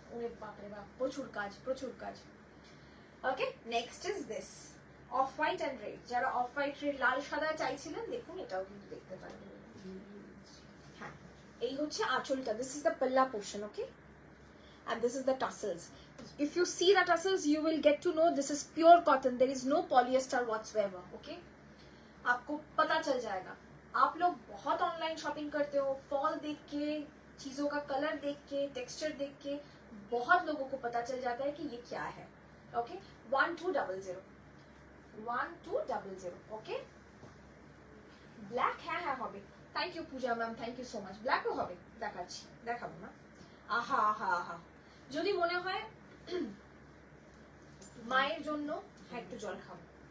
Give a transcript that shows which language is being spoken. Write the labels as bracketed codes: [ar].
[bn] ওরে বাপরে বাপ, প্রচুর কাজ। [en] Okay, next is this off white and red. [bn] যারা অফ হোয়াইট রেড লাল সাদা চাইছিলেন, দেখুন এটাও কিন্তু দেখতে পারেন। হ্যাঁ, এই হচ্ছে আঁচলটা। [en] This is the palla portion, okay, and this is the tassels. If you see the tassels, you will get to know this is pure cotton. There is no polyester whatsoever. [hi] Okay, आपको पता चल जाएगा। आप लोग बहुत ऑनलाइन शॉपिंग करते हो, फॉल देख के, चीजों का कलर देख के, टेक्सचर देख के बहुत लोगों को पता चल जाता है कि ये क्या है। ओके, 1200, 1200। [en] okay, black, [bn] হ্যাঁ হবে। [en] Thank you Puja ma'am, thank you so much. [bn] ব্ল্যাকও হবে, দেখাবো না। আহা আহা আহা, যদি মনে হয় মায়ের জন্য, হ্যাঁ একটু জল খাবো।